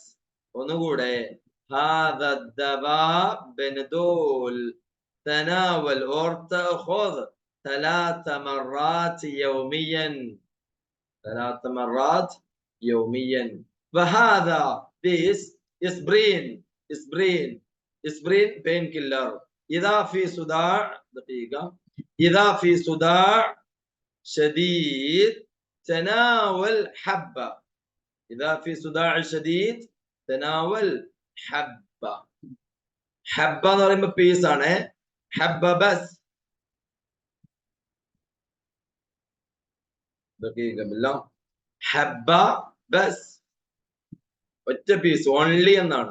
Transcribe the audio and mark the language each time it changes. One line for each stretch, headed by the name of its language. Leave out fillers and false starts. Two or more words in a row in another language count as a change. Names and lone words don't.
Malayalam: ഒന്നുകൂടെ.
Arabic: هذا الدواء بنادول تناول or تأخذ 3 مرات يوميا. 3 مرات يوميا. وهذا this اسبرين. اسبرين. اسبرين
English: pain killer.
Arabic: إذا في صداع دقيقة. إذا في صداع شديد تناول حبة. إذا في صداع شديد تناول ഹബ്ബ.
Malayalam: ഹബ്ബ എന്ന് പറയുമ്പോ പീസ് ആണ്.
Arabic: حبة بس. حبة بس
Malayalam: ഒറ്റ പീസ്, ഓൺലി എന്നാണ്.